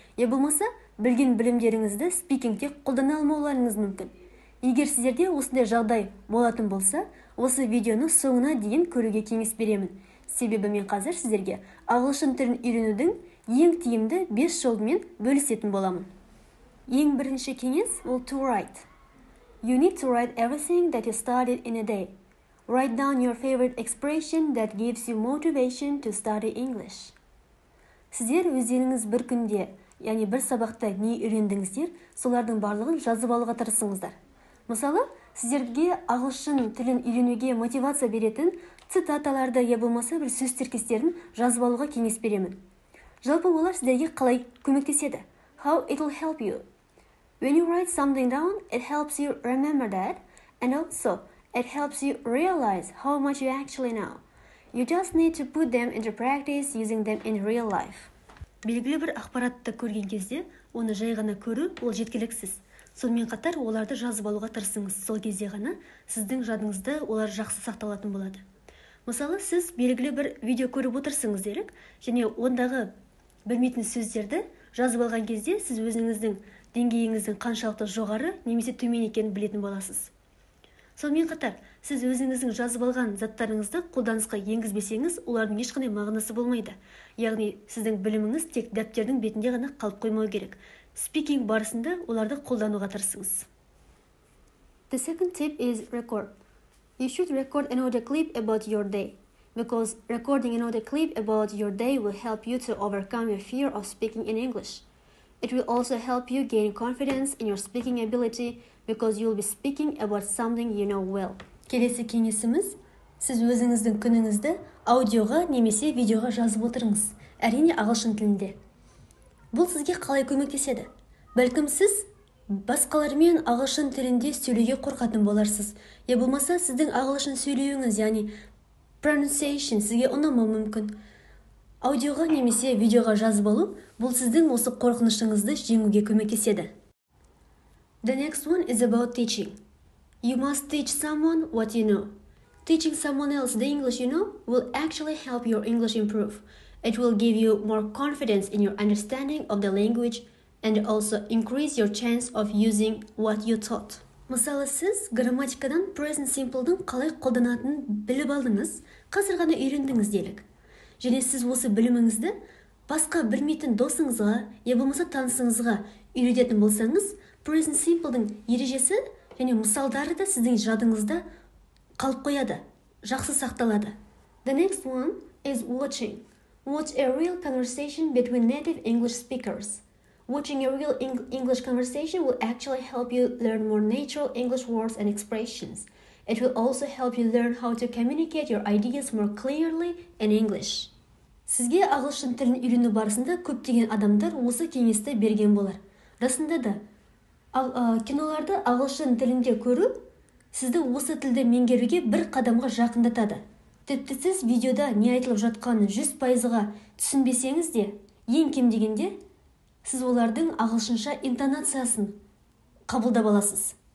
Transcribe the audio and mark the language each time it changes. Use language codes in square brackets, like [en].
[kk] Я болмаса, білген білімдеріңізді спикингте қолдана алмауларыңыз мүмкін. Егер сіздерде осындай жағдай болатын болса, осы видеоны соңына дейін көруге кеңес беремін. Себебі мен қазір сіздерге ағылшын тілін үйренудің ең тиімді 5 жолымен бөлісетін боламын. Ең бірінші кеңес ол [en] to write. You need to write everything that you studied in a day. Write down your favorite expression that gives you motivation to study English. [kk] Сіздер өздеріңіз бір күнде, яғни бір сабақта не үйрендіңіздер, солардың барлығын жазып алуға тырысыңыздар. Мысалы, сіздерге ағылшын тілін үйренуге мотивация беретін цитаталарды я болмаса бір сөз тіркестерін жазып алуға кеңес беремін. Жалпы олар сіздерге қалай көмектеседі? [en] How it will help you. When you write something down, it helps you remember that, and also it helps you realize how much you actually know. You just need to put them into practice using them in real life. [kk] Белгілі бір ақпаратты көрген кезде, оны жай ғана көру ол жеткіліксіз. Сонымен қатар оларды жазып алуға тырысыңыз. Сол кезде ғана сіздің жадыңызда олар жақсы сақталатын болады. Мысалы, сіз белгілі бір видео көріп отырсыңыз делік, және ондағы білмейтін сөздерді жазып алған кезде сіз өзіңіздің деңгейіңіздің қаншалықты жоғары немесе төмен екенін білетін боласыз. Сонымен қатар, сіз өзіңіздің жазып алған заттарыңызды қолданысқа енгізбесеңіз, олардың ешқандай мағынасы болмайды. Яғни, сіздің біліміңіз тек дәптердің бетінде ғана қалып қоймау керек. Спикинг барысында оларды қолдануға тырысыңыз. [en] The second tip is record. You should record an audio clip about your day, because recording an audio clip about your day will help you to overcome your fear of speaking in English. It will also help you gain confidence in your speaking ability, because you will be speaking about something you know well. [kk] Келесі кеңесіміз, сіз өзіңіздің күніңізді аудиоға немесе видеоға жазып отырыңыз, әрине ағылшын тілінде. Бұл сізге қалай көмектеседі? Бәлкім сіз басқалармен ағылшын тілінде сөйлеуге қорқатын боларсыз. Я болмаса сіздің ағылшын сөйлеуіңіз, яғни pronunciation сізге ұнамауы мүмкін. Аудиоға немесе видеоға жазып алу, бұл сіздің осы қорқынышыңызды жеңуге көмектеседі. [en] The next one is about teaching. You must teach someone what you know. Teaching someone else the English you know will actually help your English improve. It will give you more confidence in your understanding of the language and also increase your chance of using what you taught. [kk] Мысалы, сіз грамматикадан present simple'дың қалай қолданатынын біліп алдыңыз, қазір ғана үйрендіңіз делік. Және сіз осы біліміңізді басқа білмейтін досыңызға, я болмаса танысыңызға үйрететін болсаңыз, present simple'дың ережесі және мысалдары да сіздің жадыңызда қалып қояды, жақсы сақталады. [en] The next one is watching. Watch a real conversation between native English speakers. Watching a real English conversation will actually help you learn more natural English words and expressions. It will also help you learn how to communicate your ideas more clearly in English. [kk] Сізге ағылшын тілін үйрену барысында көптеген адамдар осы кеңесті берген болар. Расында да, киноларды ағылшын тілінде көру сізді осы тілді меңгеруге бір қадамға жақындатады. Тіпті сіз видеода не айтылып жатқанын 100%-ға түсінбесеңіз де, ең кем дегенде, сіз олардың ағылшынша интонациясын қабылдап аласыз.